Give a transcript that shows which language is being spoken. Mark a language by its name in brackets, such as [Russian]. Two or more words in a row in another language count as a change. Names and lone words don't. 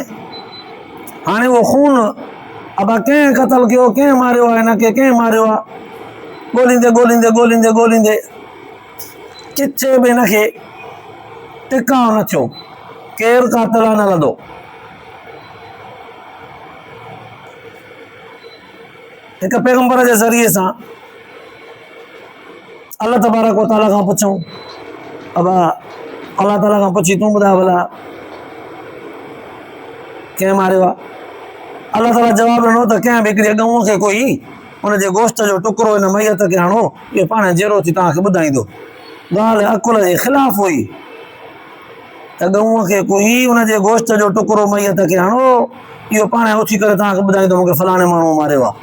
[Sindhi] हाणे उहो खून अबा कंहिं क़तल कयो, कंहिं मारियो आहे, हिनखे कंहिं मारियो आहे, ॻोल्हींदे ॻोल्हींदे ॻोल्हींदे ॻोल्हींदे किथे बि हिनखे टिकाउ न थियो, केरु कातिल न लधो। हिकु पैगम्बर जे ज़रिए सां [Arabic] الله تبارك وتعالى [Sindhi] खां पुछूं, अबा अल्लाह ताला खां पुछी तूं ॿुधाए भला कंहिं मारियो आहे? अल्लाह ताला जवाबु ॾिनो त कंहिं बि हिकिड़ी ॻऊं खे कोई उनजे गोश्त जो टुकड़ो हिन मैयत खे हणो, इहो पाण जहिड़ो थी तव्हांखे ॿुधाईंदो। ॻाल्हि अकुल जे ख़िलाफ़ हुई त गऊअ खे कोई उनजे गोश्त जो टुकड़ो मैयत खे हणो, इहो पाण उथी करे तव्हांखे ॿुधाईंदो मूंखे फलाणे माण्हू मारियो आहे।